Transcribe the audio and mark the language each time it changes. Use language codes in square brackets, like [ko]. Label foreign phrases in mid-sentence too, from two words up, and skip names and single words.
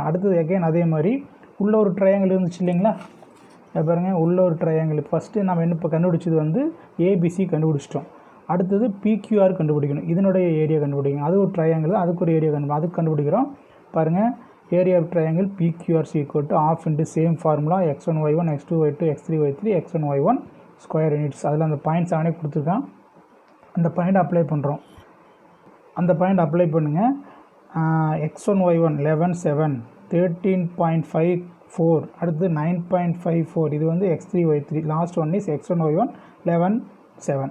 [ta] அடுத்தது எகைன் அதே மாதிரி உள்ள ஒரு ட்ரையாங்கிள் இருந்துச்சு இல்லைங்களா, பாருங்கள் உள்ள ஒரு ட்ரையாங்கிள். ஃபஸ்ட்டு நம்ம என்ன இப்போ கண்டுபிடிச்சது வந்து ஏபிசி கண்டுபிடிச்சிட்டோம். அடுத்தது பிக்யூஆர் கண்டுபிடிக்கணும், இதனுடைய ஏரியா கண்டுபிடிக்கணும். அது ஒரு ட்ரையாங்கிள், அதுக்கு ஒரு ஏரியா அதுக்கு கண்டுபிடிக்கிறோம். [en] பாருங்கள் area of triangle PQR = ½ into same formula x1 y1 x2 y2 x3 y3 x1 y1 square units. [ta] அதில் அந்த பாயிண்ட்ஸ் அவனே கொடுத்துருக்கான், அந்த பாயிண்ட் அப்ளை பண்ணுறோம். அந்த பாயிண்ட் அப்ளை பண்ணுங்கள். x1 y1 11 7 13.54, அடுத்து 9.54, இது வந்து x3 y3, [en] last one is [ta] x1 y1 11 7.